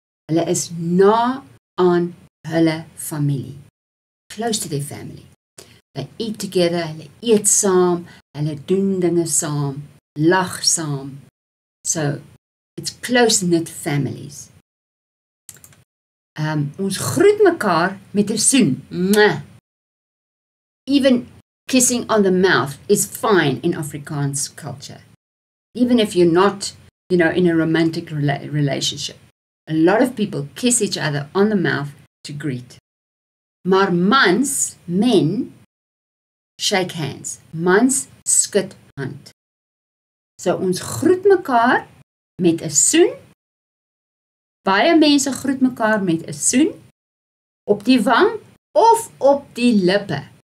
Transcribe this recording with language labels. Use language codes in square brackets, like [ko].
[af] Hulle is na aan hulle familie. [en] Close to their family. They eat together, [af] hulle eet saam, hulle doen dinge saam, lag saam. [en] So, it's close-knit families. [af] Ons groet mekaar met 'n soen. Mwah. [en] Even kissing on the mouth is fine in Afrikaans culture. Even if you're not, you know, in a romantic relationship. A lot of people kiss each other on the mouth to greet. [af] Maar mans, [en] men, shake hands. [af] Mans skud hand. So ons groet mekaar met 'n soen. Baie mense groet mekaar met 'n soen op die wang of op die lippe.